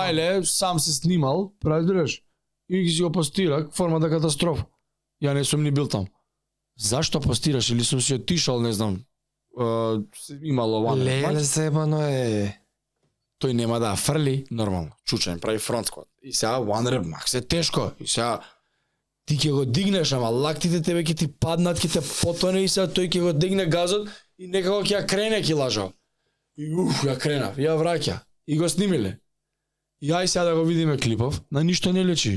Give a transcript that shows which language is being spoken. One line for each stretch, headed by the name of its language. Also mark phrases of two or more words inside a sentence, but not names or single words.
Macedonian: Бајле сам се снимал, разбираш? И ги си го постира, формата катастрофа. Ја не сум ни бил там. Зашто постираш или сум си отишал, не знам. Имало ван. Леле, зебано е. Тој нема да ја фрли нормално. Чучен прави фронт скват. И сега
English: one rep max
Macedonian: е тешко. И сега ти ќе го дигнеш, ама лактите тебе ќе ти паднат, ќе те потоне и сега тој ќе го дигне газот и некако ќе ја крене килажа. И ја крена, ја враќа. И го снимиле. И ај сега да го видиме клипов, на ништо не лечи.